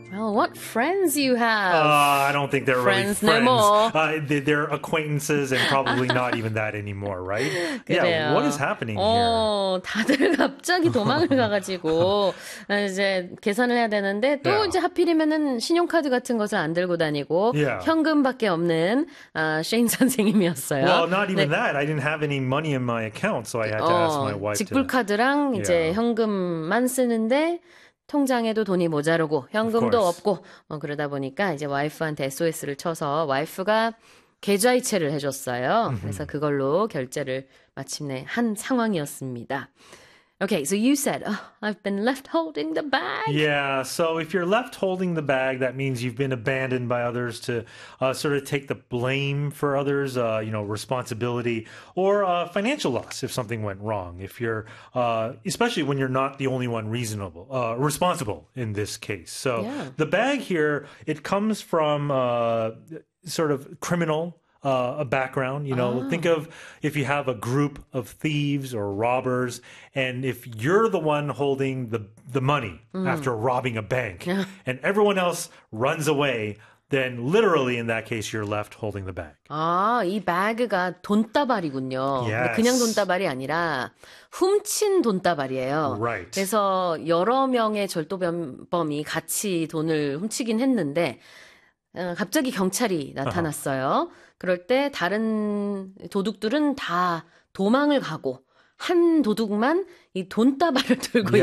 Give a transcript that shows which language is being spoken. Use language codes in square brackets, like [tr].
[en] What friends you have. I don't think they're friends really friends. No more. They're acquaintances and probably not even that anymore, right? Yeah, what is happening here? [ko] 다들 갑자기 도망을 가가지고 이제 계산을 해야 되는데 또 이제 하필이면은 신용카드 같은 것을 안 들고 다니고 현금밖에 없는 Shane 선생님이었어요. [en] Well, not even that. I didn't have any money in my account, so I had to ask my wife. [ko] 직불카드랑 이제 현금만 쓰는데 통장에도 돈이 모자르고 현금도 없고 뭐 그러다 보니까 이제 와이프한테 SOS를 쳐서 와이프가 계좌이체를 해줬어요. 그래서 그걸로 결제를 마침내 한 상황이었습니다. [en] Okay, so you said, I've been left holding the bag. Yeah, so if you're left holding the bag, that means you've been abandoned by others to sort of take the blame for others, you know, responsibility or financial loss if something went wrong. If you're, especially when you're not the only one reasonable, responsible in this case. So yeah. The bag here, it comes from sort of criminal a background, you know. Oh. Think of if you have a group of thieves or robbers, and if you're the one holding the money after robbing a bank, and everyone else runs away, then literally in that case, you're left holding the bag. [ko] 아, 이 bag가 돈다발이군요. [en] Yes. [ko] 그냥 돈다발이 아니라 훔친 돈다발이에요. [en] Right. [ko] 그래서 여러 명의 절도범이 같이 돈을 훔치긴 했는데 갑자기 경찰이 나타났어요. [en] Uh-huh. [ko] 그럴 때 다른 도둑들은 다 도망을 가고 한 도둑만 이 돈다발을 들고